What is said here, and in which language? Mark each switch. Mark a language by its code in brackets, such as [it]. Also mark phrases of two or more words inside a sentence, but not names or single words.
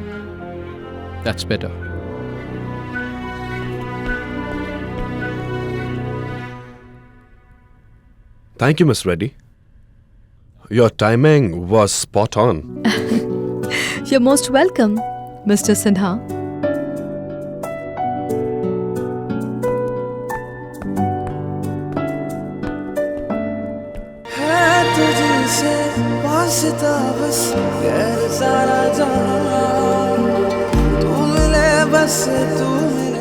[en] That's better. Thank you, Miss Reddy. Your timing was spot on. You're most welcome, Mr. Sinha. [hi] तुझसे वास्ता बस गैर सारा जहां तू मिले बस तू